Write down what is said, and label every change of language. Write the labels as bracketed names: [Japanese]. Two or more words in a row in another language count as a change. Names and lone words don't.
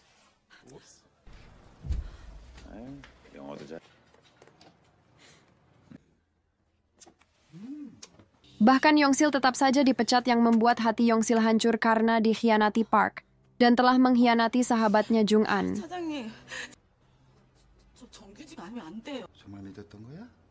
[Indonesian] Bahkan Yong-sil tetap saja dipecat yang membuat hati Yong-sil hancur karena dikhianati Park dan telah mengkhianati sahabatnya Jung-an. [Korean] 사장님, 저 정규직 아니면 안 돼요. 정말 믿었던 거야?